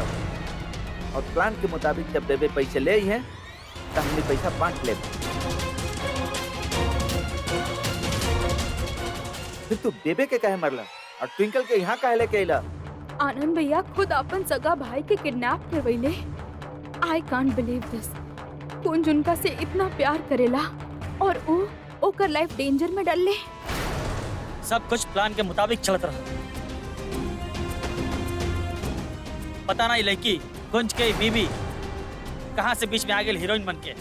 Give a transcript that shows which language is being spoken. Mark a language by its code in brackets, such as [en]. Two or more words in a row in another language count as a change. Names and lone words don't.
[bho] और प्लान के मुताबिक जब बेबे पैसे ले आई है तो हमने पैसा बांट ले। फिर तू बेबे के काहे मरला और ट्विंकल के यहाँ काहे लेके अइला? आनंद भैया खुद अपन सगा भाई के किडनैप करवैले। [en] I can't believe this. [bho] कुंज उनका से इतना प्यार करेला और वो ओकर [en] life danger [bho] में डलले। सब कुछ प्लान के मुताबिक चलत रहा। पता नहीं लड़की कुंज के बीबी कहाँ से बीच में आ गई हीरोइन बन के।